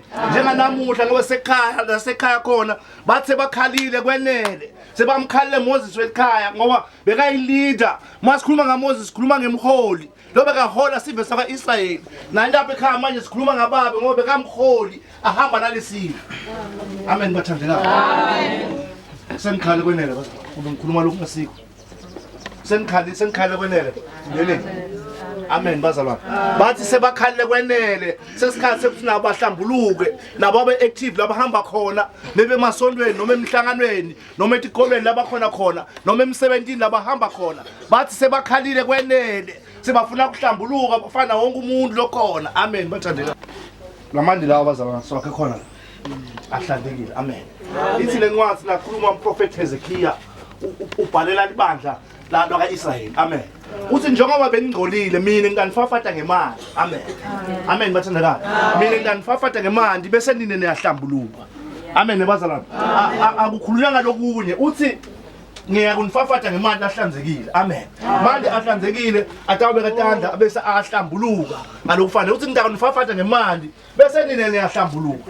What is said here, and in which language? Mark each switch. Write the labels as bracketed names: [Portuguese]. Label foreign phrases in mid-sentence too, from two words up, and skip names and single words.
[Swati] Njenganamuhla ngoba sekhaya khona bathe bakhalile kwenele sebamkhalile Moses wekhaya ngoba bekayilida masikhuluma ngaMoses sikhuluma ngemholi lo bekahola sive sakwa-Israyeli nalapha ekhaya manje sikhuluma ngababe ngoba bekamholi ahamba nalesizwe. Amen bathandekayo. Amen. Senikhale kwenele bazalwane ngikhuluma lokhu ngasikho senikhale kwenele yini. Amen bazalwane. Bathi sebakhalile kwenele sesikhathi sekuthi abahlambuluke nabo abe active labahamba khona bebe emasontweni noma emhlanganweni noma etikolweni labakhona khona noma emsebenzini labahamba khona bathi sebakhalile kwenele sebafuna ukuhlambuluka bafana wonke umuntu lokhona. Amen bathandeka. Lamandi lawo bazalwane swakhe khona ahlanzekile. Amen. Ithi lencwadi lakhuluma umprofeti Hezekiya ubhalela libandla lakwa-Israyeli. Amen. Uthi njengoba beningcolile mina ngikanifafata ngemali. Amen. Amen bathandekayo. Mina ngikanifafata ngemali bese nine niyahlambuluka. Amen bazalwane. Akukhulunywa ngalokunye uthi ngiyakunifafata ngemali ahlanzekile. Amen. Manje ahlanzekile atawubeka tanda bese ahlambuluka ngalokufanele uthi ngiyakunifafata ngemali bese nine niyahlambuluka.